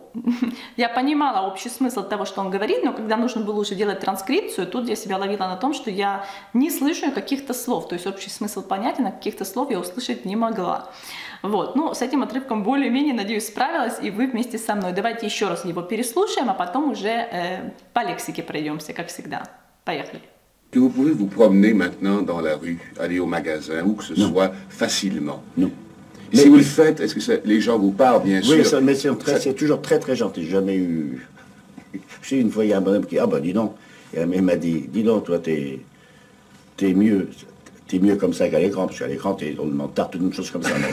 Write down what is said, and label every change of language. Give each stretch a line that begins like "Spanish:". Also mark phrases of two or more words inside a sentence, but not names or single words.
Russian: Я понимала общий смысл того, что он говорит, но когда нужно было уже делать транскрипцию, тут я себя ловила на том, что я не слышу каких-то слов. То есть общий смысл понятен, а каких-то слов я услышать не могла. Вот. Ну, с этим отрывком более-менее, надеюсь, справилась, и вы вместе со мной. Давайте еще раз его переслушаем, а потом уже по лексике пройдемся, как всегда. Поехали.
French: Que vous pouvez vous promener maintenant dans la rue, aller au magasin, où que ce soit, facilement. Non. Si vous le faites, est-ce que les gens vous parlent, bien sûr? Oui, mais c'est toujours très très gentil. J'ai jamais eu... Je sais, une fois, il y a un bonhomme qui... Ah ben dis donc. Et elle m'a dit, dis donc, toi, t'es mieux comme ça qu'à l'écran, parce qu'à l'écran, t'es drôlement tarte, une chose comme ça.